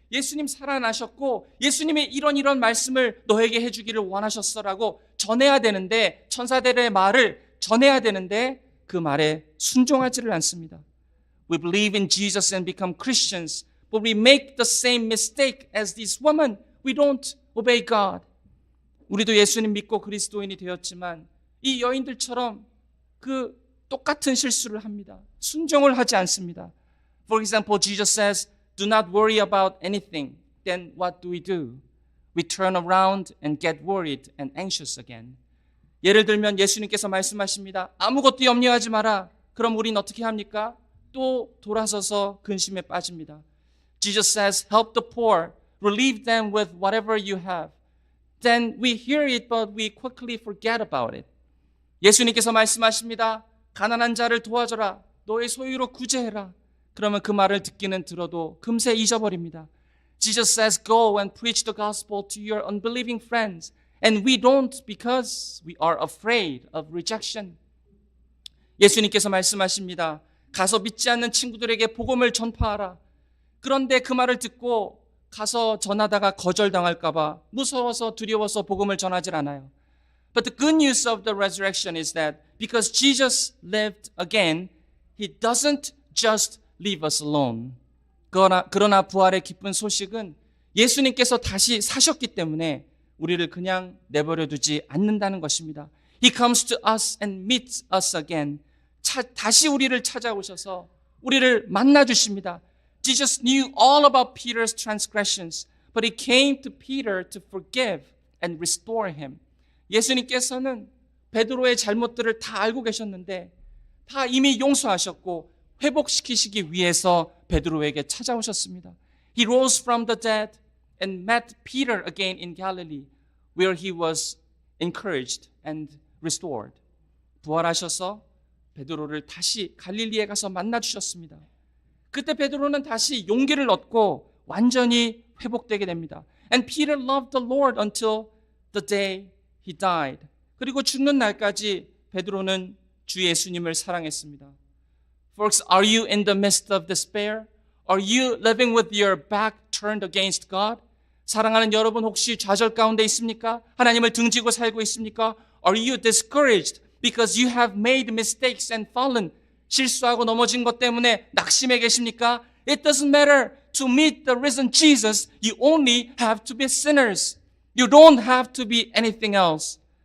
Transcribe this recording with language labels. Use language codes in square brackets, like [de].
[ko] 예수님 살아나셨고 예수님의 이런 말씀을 너에게 해주기를 원하셨어라고 전해야 되는데, 천사들의 말을 전해야 되는데 그 말에 순종하지를 않습니다. [en] We believe in Jesus and become Christians, but we make the same mistake as this woman. We don't obey God. [ko] 우리도 예수님 믿고 그리스도인이 되었지만 이 여인들처럼 그 똑같은 실수를 합니다. 순종을 하지 않습니다. [en] For example, Jesus says, do not worry about anything. Then what do? We turn around and get worried and anxious again. [ko] 예를 들면 예수님께서 말씀하십니다. 아무것도 염려하지 마라. 그럼 우린 어떻게 합니까? 또 돌아서서 근심에 빠집니다. [en] Jesus says, help the poor, relieve them with whatever you have. Then we hear it, but we quickly forget about it. [ko] 예수님께서 말씀하십니다. 가난한 자를 도와줘라. 너의 소유로 구제해라. 그러면 그 말을 듣기는 들어도 금세 잊어버립니다. [en] Jesus says, go and preach the gospel to your unbelieving friends. And we don't because we are afraid of rejection. [ko] 예수님께서 말씀하십니다. 가서 믿지 않는 친구들에게 복음을 전파하라. 그런데 그 말을 듣고 가서 전하다가 거절당할까 봐 무서워서 두려워서 복음을 전하질 않아요. [en] But the good news of the resurrection is that because Jesus lived again, He doesn't just leave us alone. [ko] 그러나 부활의 기쁜 소식은 예수님께서 다시 사셨기 때문에 우리를 그냥 내버려 두지 않는다는 것입니다. [en] He comes to us and meets us again. [ko] 다시 우리를 찾아오셔서 우리를 만나 주십니다. [en] Jesus knew all about Peter's transgressions, but He came to Peter to forgive and restore him. [ko] 예수님께서는 베드로의 잘못들을 다 알고 계셨는데 다 이미 용서하셨고 회복시키시기 위해서 베드로에게 찾아오셨습니다. [en] He rose from the dead and met Peter again in Galilee, where he was encouraged and restored. [ko] 부활하셔서 베드로를 다시 갈릴리에 가서 만나 주셨습니다. 그때 베드로는 다시 용기를 얻고 완전히 회복되게 됩니다. [en] And Peter loved the Lord until the day he died. [ko] 그리고 죽는 날까지 베드로는 주 예수님을 사랑했습니다. [en] Folks, are you in the midst of despair? Are you living with your back turned against God? [ko] 사랑하는 여러분, 혹시 좌절 가운데 있습니까? 하나님을 등지고 살고 있습니까? [en] Are you discouraged because you have made mistakes and fallen? [ko] 실수하고 넘어진 것 때문에 낙심해 계십니까? [en] It doesn't matter. To meet the risen Jesus, you only have to be sinners. You don't have to be anything else.